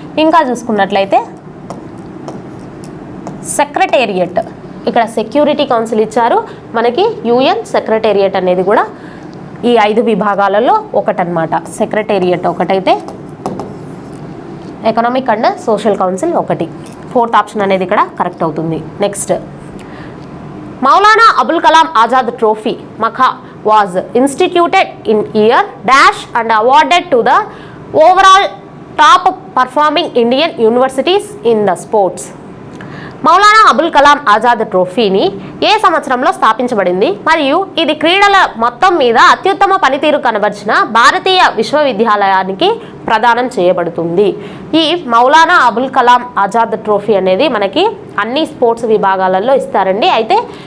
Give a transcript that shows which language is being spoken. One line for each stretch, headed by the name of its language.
Telugu: ఇంకా చూసుకున్నట్లయితే సెక్రటేరియట్, ఇక్కడ సెక్యూరిటీ కౌన్సిల్ ఇచ్చారు మనకి. యుఎన్ సెక్రటేరియట్ అనేది కూడా ఈ 5 విభాగాలలో ఒకటనమాట. సెక్రటేరియట్ ఒకటైతే ఎకనామిక్ అండ్ సోషల్ కౌన్సిల్ ఒకటి. 4th ఆప్షన్ అనేది ఇక్కడ కరెక్ట్ అవుతుంది.
English: Next, Maulana Abul Kalam Azad trophy మఖా was instituted in year dash and awarded to the overall top performing Indian universities in the sports.
Telugu: Maulana Abul Kalam Azad ట్రోఫీని ఏ సంవత్సరంలో స్థాపించబడింది మరియు ఇది క్రీడల మొత్తం మీద అత్యుత్తమ పనితీరు కనబరిచిన భారతీయ విశ్వవిద్యాలయానికి ప్రదానం చేయబడుతుంది. ఈ మౌలానా అబుల్ కలాం ఆజాద్ ట్రోఫీ అనేది మనకి అన్ని స్పోర్ట్స్ విభాగాలలో ఇస్తారండి. అయితే